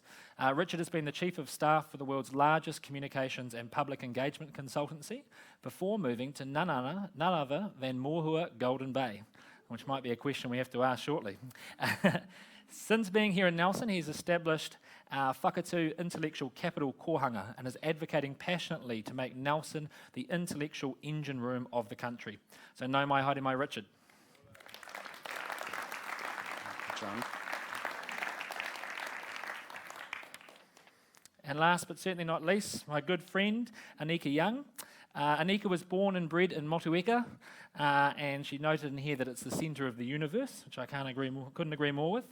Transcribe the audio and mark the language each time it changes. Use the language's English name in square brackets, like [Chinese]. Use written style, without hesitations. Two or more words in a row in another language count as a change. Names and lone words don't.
[English] Richard has been the Chief of Staff for the world's largest communications and public engagement consultancy before moving to none other than Mohua Golden Bay, which might be a question we have to ask shortly. Since being here in Nelson, he's established Whakatū Intellectual Capital Kohanga and is advocating passionately to make Nelson the intellectual engine room of the country. [Māori] So nau mai, haere mai, [English] Richard. John. And last but certainly not least, my good friend, Aneika Young. Aneika was born and bred in Motueka, and she noted in here that it's the centre of the universe, which I couldn't agree more with.